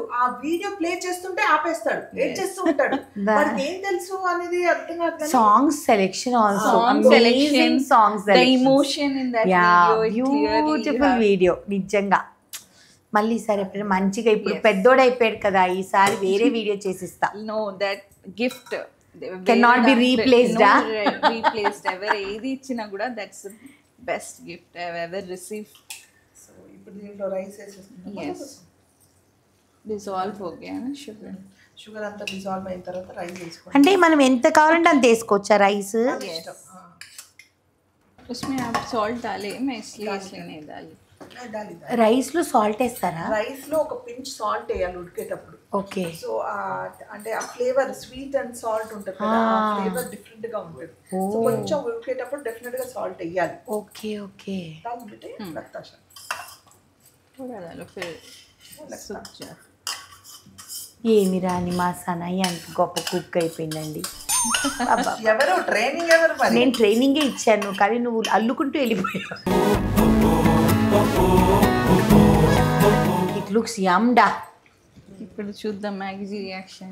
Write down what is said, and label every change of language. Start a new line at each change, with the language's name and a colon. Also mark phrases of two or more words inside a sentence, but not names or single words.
Telugu: ఆ వీడియో ప్లే చేస్తుంటే ఆపేస్తాడు, ఏం చేస్తూ ఉంటాడు, ఏం తెలుసు అనేది అర్థం కాదు.
English: songs selection also amazing songs, the emotion in that video, beautiful video నిజంగా.
Telugu: మళ్ళీ సరే మంచిగా ఇప్పుడు పెద్దోడు అయిపోయాడు కదా, ఈసారి వేరే వీడియో చేసిస్తా.
English: no, that gift cannot be replaced. Replaced. Ever
Telugu: ఏది ఇచ్చినా కూడా
English: that's the best gift I've ever received.
Telugu: So ఇప్పుడు దీంట్లో రైస్ వేసేస్తున్నాం.
English: Yes.
Hindi: Dissolve हो गया ना
Telugu: షుగర్ అంతా డిజాల్వ్ అయిన తర్వాత రైస్ వేసుకోండి. అంటే మనం ఎంత కావాలంటే అంత వేసుకోవచ్చా రైస్?
Hindi: उसमें आप salt डाले, मैं इसलिए नहीं डाली.
Telugu: రైస్ లో సాల్ట్ వేస్తారా? రైస్ లో ఒక
English: pinch salt
Telugu: వేయాలి ఉడికేటప్పుడు. ఓకే. సో అంటే ఆ
English: flavour sweet and salt
Telugu: ఉంటుంది కదా, ఆ ఫ్లేవర్ డిఫరెంట్ గా ఉంటుంది. సో కొంచెం ఉడికేటప్పుడు డెఫినెట్ గా సాల్ట్ వేయాలి.
English: okay okay.
Telugu: దానిబట్టి లక్తాష
Hindi: थोड़ा डालो फिर सूख जाए.
Telugu: ఏమి రాని మా సనయ్య అంత గొప్ప కుక్ అయిపోయిందండి. ఎవరు ట్రైనింగ్ ఎవరు మరి? నేను ట్రైనింగే ఇచ్చాను కానీ నువ్వు అల్లుకుంటూ వెళ్ళిపోయావు.
English: it looks yumda.
Telugu: ఇప్పుడు చూద్దాం మ్యాగీ రియాక్షన్.